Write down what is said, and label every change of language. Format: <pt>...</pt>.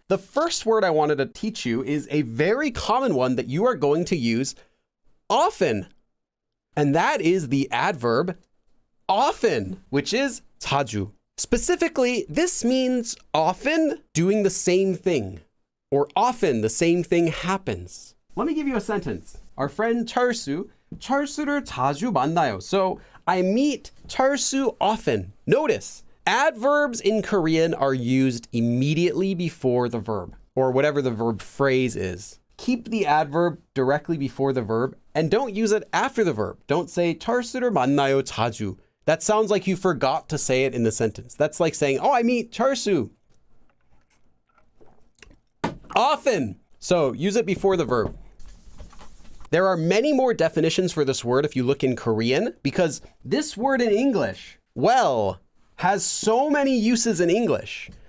<en>The first word I wanted to teach you is a very common one that you are going to use often. And that is the adverb often, which is 자주. Specifically, this means often doing the same thing, or often the same thing happens. Let me give you a sentence. Our friend</en> <ko>철수를 자주 만나요.</ko> <en>So I meet 철수 often. Notice, adverbs in Korean are used immediately before the verb, or whatever the verb phrase is. Keep the adverb directly before the verb and don't use it after the verb. Don't say</en> <ko>철수를 만나요 자주.</ko> <en>That sounds like you forgot to say it in the sentence. That's like saying, oh, I meet 철수 often. So use it before the verb. There are many more definitions for this word if you look in Korean, because this word in English, well, has so many uses in English.</en>